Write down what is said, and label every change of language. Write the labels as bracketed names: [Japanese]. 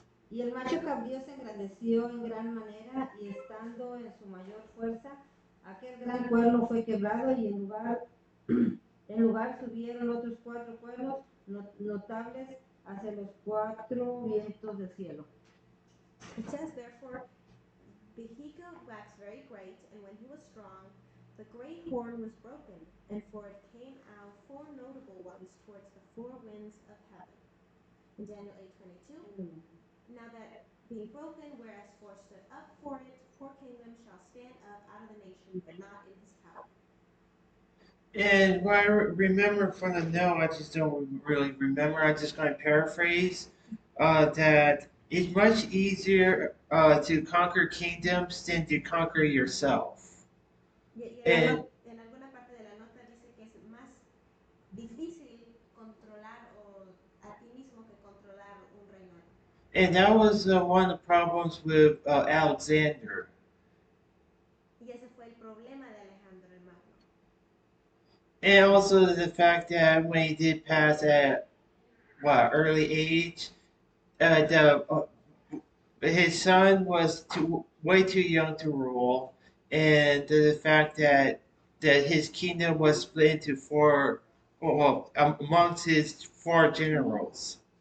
[Spanish] Y el macho cabrío se engrandeció en gran manera y estando en su mayor fuerza, aquel gran cuerno fue quebrado y en lugar subieron otros 4 cuernos notables hacia los 4 vientos del cielo. [English] It says, therefore, Behica waxed very great, and when he was strong, the great horn was broken, and for it came out 4 notable ones towards the 4 winds of heaven. In Daniel 8:22, now that being broken, whereas 4 stood up for it, 4 kingdoms shall stand up out of the nation, but not in his power. And what I remember from the note, I just don't really remember. I'm just going to paraphrase that it's much easier to conquer kingdoms than to conquer yourself. And [Spanish] En alguna parte de la nota dice que es más difícil controlar a ti mismo que controlar un reino. [English] And that was one of the problems with Alexander. [Spanish] Y ese fue el problema de Alejandro el Magno. [English] And also the fact that when he did pass at early age, his son was way too young to rule, and the fact that his kingdom was split into 4, amongst his 4 generals.